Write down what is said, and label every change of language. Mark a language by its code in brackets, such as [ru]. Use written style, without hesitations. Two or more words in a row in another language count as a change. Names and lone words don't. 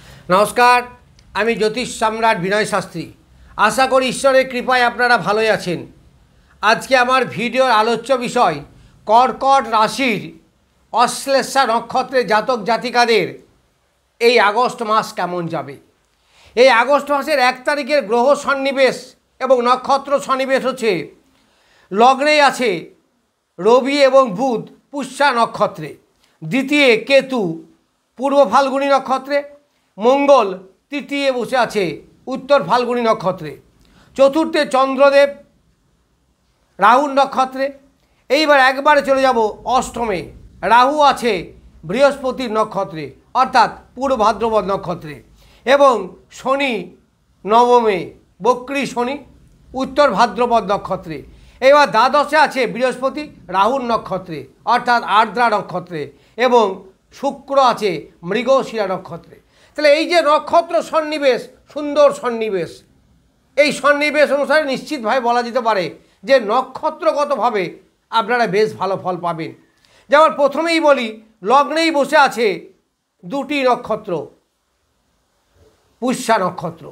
[bn] নমস্কার আমি জ্যোতিষ সম্রাট বিনয় শাস্ত্রী আশা করি ঈশ্বরের কৃপায় আপনারা ভালোই আছেন। আজ কে আমার ভিডিওর আলোচ্য বিষয় কর্কট রাশির অশ্লেষা নক্ষত্রের জাতক জাতিকাদের এই আগস্ট মাস কেমন যাবে। এই আগস্ট মাসের 1 তারিখের গ্রহ সন্নিবেশ এবং নক্ষত্র সন্নিবেশ হচ্ছে লগ্নে আছে রবি এবং বুধ পুষ্যা নক্ষত্রে, দ্বিতীয় কেতু পূর্ব ফাল্গুনী নক্ষত্রে, মঙ্গল তৃতীয় বসে আছে উত্তর ফাল্গুনী নক্ষত্রে, চতুর্থে চন্দ্রদেব রাহু নক্ষত্রে। এইবার একবারে চলে যাবো অষ্টমে রাহু আছে বৃহস্পতি নক্ষত্রে অর্থাৎ পূর্ব ভাদ্রপদ নক্ষত্রে এবং শনি নবমে বক্রী শনি উত্তর ভাদ্রপদ নক্ষত্রে। এবার দ্বাদশে আছে বৃহস্পতি রাহু নক্ষত্রে অর্থাৎ আর্দ্রা নক্ষত্রে এবং শুক্র আছে মৃগশিরা নক্ষত্রে। ताहले এই যে নক্ষত্র সন্নিবেশ সুন্দর সন্নিবেশ, এই সন্নিবেশ অনুসারে নিশ্চিতভাবে বলা যেতে পারে যে নক্ষত্রগতভাবে আপনারা বেশ ভালো ফল পাবেন। যেমন প্রথমেই বলি লগ্নেই বসে আছে দুটি নক্ষত্র পুষ্যা নক্ষত্র।